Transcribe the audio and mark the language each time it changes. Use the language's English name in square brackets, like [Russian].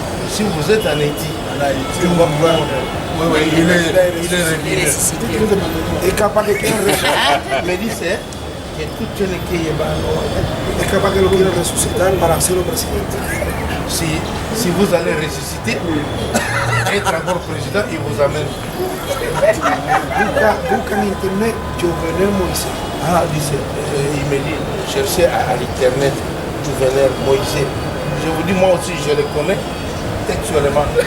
[French] Si vous êtes en Haïti, tu vas voir. Oui, il est revenu. [Spanish] Es capaz que quieran resucitar. Me dice que tú tienes que llevarlo. Es capaz que lo quieran resucitar para hacerlo presidente. [French] Si vous allez ressusciter, être encore président, il vous amène. [Spanish] Busca en internet Jovenel Moïse. [French] Ah, dice, il me dit, cherchez à l'internet Jovenel Moïse. Je vous dis, moi aussi, je le connais textuellement.